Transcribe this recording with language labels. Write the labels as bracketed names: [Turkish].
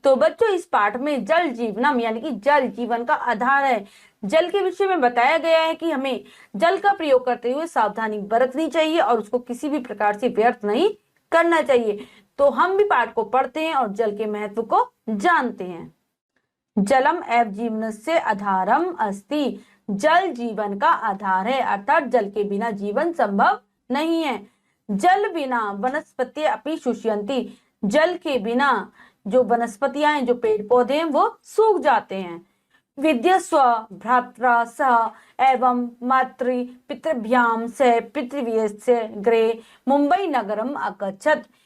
[Hindi] तो बच्चों, इस पाठ में जल जीवनम यानी कि जल जीवन का आधार है। जल के विषय में बताया गया है कि हमें जल का प्रयोग करते हुए सावधानी बरतनी चाहिए और उसको किसी भी प्रकार से व्यर्थ नहीं करना चाहिए। तो हम भी पाठ को पढ़ते हैं और जल के महत्व को जानते हैं। [Sanskrit] जलम एव जीवनस्य आधारम अस्ति। [Hindi] जल जीवन का आधार है, अर्थात जल के बिना जीवन संभव नहीं है। [Sanskrit] जल बिना वनस्पति अपि शुष्यन्ति। [Hindi] जल के बिना जो वनस्पतियां हैं, जो पेड़ पौधे हैं, वो सूख जाते हैं। [Sanskrit] विद्यस्व भ्रात्रा सह एवं मातृ पितृभ्याम से पृथ्वीस्य गृहे मुंबई नगरम अगच्छत।